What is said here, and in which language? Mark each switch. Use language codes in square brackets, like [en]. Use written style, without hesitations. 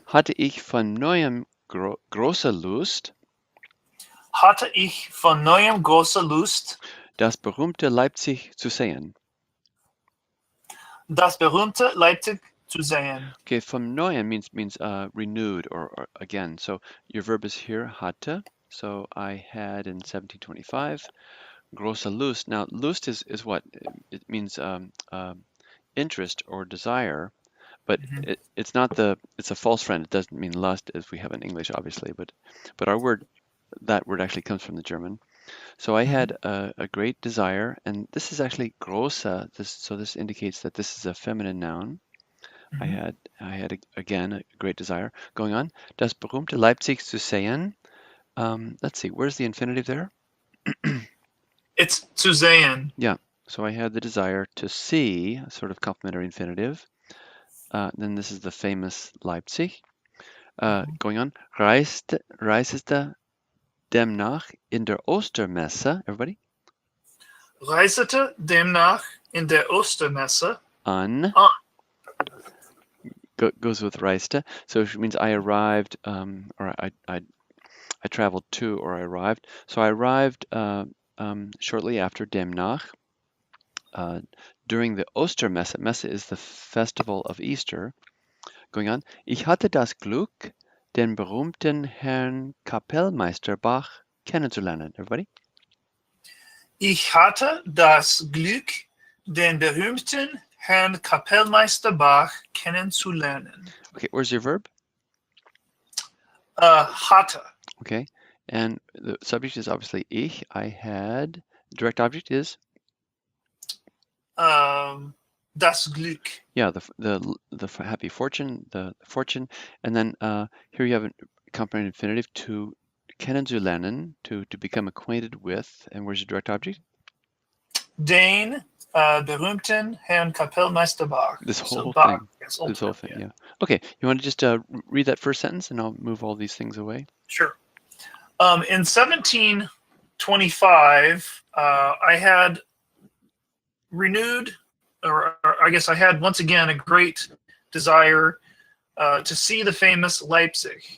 [de] hatte ich von neuem große Lust, das berühmte Leipzig zu sehen. Das berühmte Leipzig zu sehen. [en] Okay, [de] von neuem [en] means renewed or again. So your verb is here, hatte. So I had in 1725. [de] Große Lust. [en] Now Lust is what? It means interest or desire, but it's not it's a false friend. It doesn't mean lust as we have in English, obviously, but that word actually comes from the German. So I had a great desire, and this is actually große. So this indicates that this is a feminine noun. I had again a great desire. Going on, [de] das berühmte Leipzig zu sehen. [en] Let's see, where's the infinitive there? It's [de] zu sehen. [en] Yeah, so I had the desire to see, a sort of complementary infinitive. Then this is the famous Leipzig. Going on, [de] reiste demnach in der Ostermesse. [en] Everybody? [de] Reisete demnach in der Ostermesse An. [en] Goes with reiste, so it means I arrived, or I traveled to, or I arrived. So I arrived shortly after demnach, during the Ostermesse. Messe is the festival of Easter. Going on, [de] ich hatte das Glück, den berühmten Herrn Kapellmeister Bach kennenzulernen. [en] Everybody? [de] Ich hatte das Glück, den berühmten Herrn Kapellmeister Bach kennenzulernen. [en] Okay, where's your verb? [de] Hatte. [en] Okay, and the subject is obviously ich. I had. Direct object is? [de] Das Glück. [en] Yeah, the happy fortune, the fortune, and then here you have a complementary infinitive to kennenzulernen, to become acquainted with. And where's your direct object? [de] Den berühmten Herrn Kapellmeister Bach. [en] This whole Bach, thing. yes, This whole thing, yeah. Okay, you want to just read that first sentence, and I'll move all these things away. Sure. In 1725, I had renewed, or I guess I had once again a great desire to see the famous Leipzig.